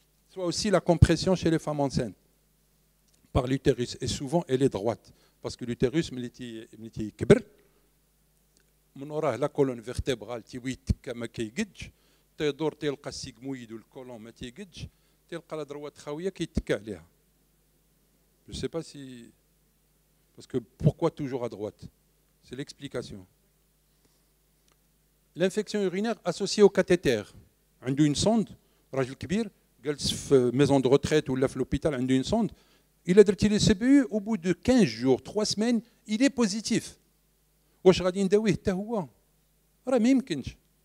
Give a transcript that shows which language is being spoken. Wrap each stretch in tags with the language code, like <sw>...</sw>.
<fr>Soit aussi la compression chez les femmes enceintes par l'utérus, et souvent elle est droite. parce que l'utérus</fr> <ar>ملي كبر من وراه لا كولون فيرتيبرال تيوي يتكا ما كيقدش تيدور تلقى السيغمويد والكولون ما تيقدش تلقى لا دروات خاويه كيتكا عليها.</ar> <fr>Je sais pas si parce que pourquoi toujours à droite? C'est l'explication. L'infection urinaire associée au cathéter.</fr> <ar>عنده</ar> <fr>une sonde</fr> <ar>راجل كبير جالس في</ar> <fr>maison de retraite</fr> <ar>ولا في</ar> <fr>l'hôpital</fr> <ar>عنده</ar> <fr>une sonde. Il a</fr> <ar>درتي لي</ar> <fr>CPU au bout de 15 jours 3 semaines il est positif.</fr> <ar>واش غادي نداويه حتى هو؟ راه ما يمكنش.</ar>